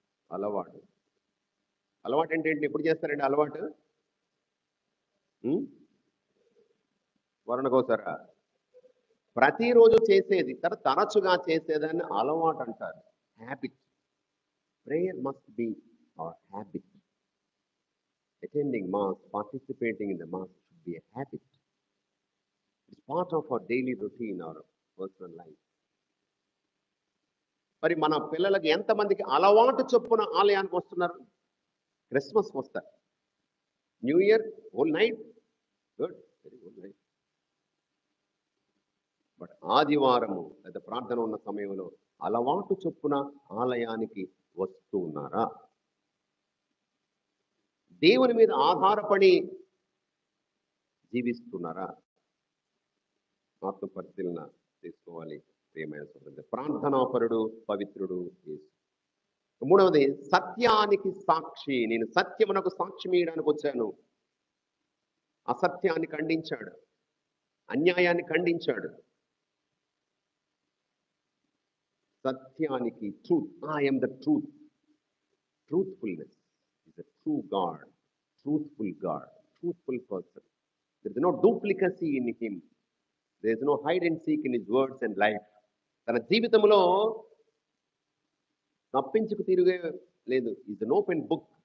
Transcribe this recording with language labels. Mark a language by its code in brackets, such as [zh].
[te] అలవాటు అంటే ఏంటి? ఎప్పుడు చేస్తారండి అలవాటు? వరణకోసారా? ప్రతిరోజు చేసేది, తరచుగా చేసేదాన్ని అలవాటు అంటారు, habit. [en] Prayer must be our habit. Attending mass, participating in the mass should be a habit. It's part of our daily routine, our personal life. [te] మరి మన పిల్లలకి ఎంతమందికి అలవాటు చొప్పున ఆలయానికి వస్తున్నారు? క్రిస్మస్ వస్తారు, new year [en] Whole night, good, very good night. [te] But ఆదివారము లేదా ప్రార్థన ఉన్న సమయంలో అలవాటు చొప్పున ఆలయానికి వస్తూ ఉన్నారా? దేవుని మీద ఆధారపడి జీవిస్తున్నారా? ఆత్మ పరిశీలన చేసుకోవాలి ప్రియమైన సోదరుడు. ప్రార్థనాపరుడు, పవిత్రుడు యేసు. మూడవది సత్యానికి సాక్షి. నేను సత్యమునకు సాక్ష్యం ఇవ్వడానికి వచ్చాను. అసత్యాన్ని ఖండించాడు, అన్యాయాన్ని ఖండించాడు. సత్యానికి, [en] Truth, I am the truth. Truthfulness is a true God, truthful God, truthful person. There is no duplicacy in him. There is no hide and seek in his words and life. [te] తన జీవితంలో తప్పించుకు తిరిగే లేదు. [en] Is an open book.